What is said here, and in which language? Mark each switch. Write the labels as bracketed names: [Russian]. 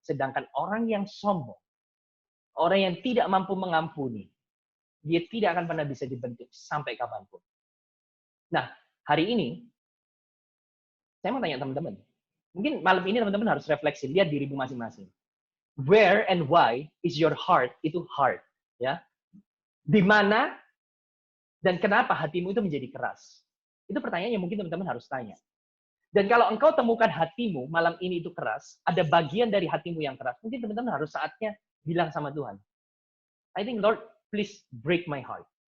[Indonesian] Sedangkan orang yang sombong, orang yang tidak mampu mengampuni, dia tidak akan pernah bisa dibentuk sampai kapanpun. Nah, hari ini, saya mau tanya teman-teman. Mungkin malam ini teman-teman harus refleksi, lihat dirimu masing-masing. [English] Where and why is your heart [Indonesian] itu [English] hard? [Indonesian] Ya, di mana dan kenapa hatimu itu menjadi keras? Itu pertanyaan yang mungkin teman-teman harus tanya. Dan kalau engkau temukan hatimu malam ini itu keras, ada bagian dari hatimu yang keras, mungkin teman-teman harus saatnya bilang sama Tuhan, [English] I think Lord, please break my heart.